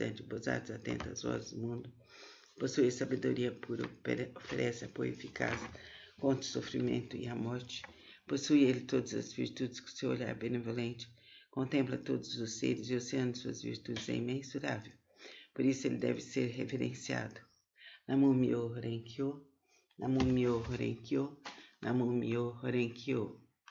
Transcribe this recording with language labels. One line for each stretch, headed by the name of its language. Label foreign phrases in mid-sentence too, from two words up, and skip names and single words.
Portuguese: O Bodhisattva, atento às vozes do mundo, possui sabedoria pura, oferece apoio eficaz contra o sofrimento e a morte. Possui ele todas as virtudes que o seu olhar benevolente contempla todos os seres e o oceano de suas virtudes é imensurável. Por isso ele deve ser reverenciado.
Japanese: 南無妙法蓮華経、南無妙法蓮華経、南無妙法蓮華経.